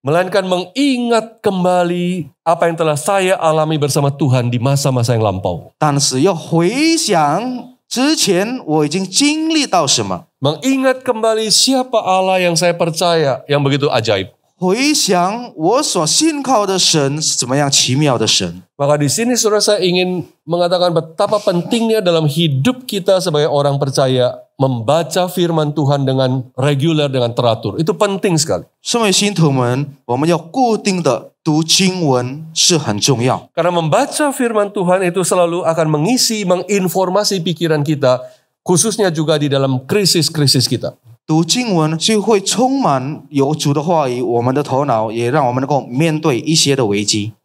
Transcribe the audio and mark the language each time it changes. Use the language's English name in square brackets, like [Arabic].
[Indonesian] melainkan mengingat kembali apa yang telah saya alami bersama Tuhan di masa-masa yang lampau. [Chinese] 但是要回想之前我已经经历到什么， [Indonesian] Mengingat kembali siapa Allah yang saya percaya yang begitu ajaib. [Chinese] 回想我所信靠的神是怎么样奇妙的神。 [Indonesian] Maka di sini saudara saya ingin mengatakan betapa pentingnya dalam hidup kita sebagai orang percaya membaca firman Tuhan dengan reguler, dengan teratur. Itu penting sekali. [Chinese] 身为信徒们，我们要固定的读经文是很重要。 [Indonesian] Karena membaca firman Tuhan itu selalu akan mengisi, menginformasi pikiran kita, khususnya juga di dalam krisis-krisis kita. [Chinese] 读经文就会充满有主的话语，我们的头脑也让我们能够面对一些的危机。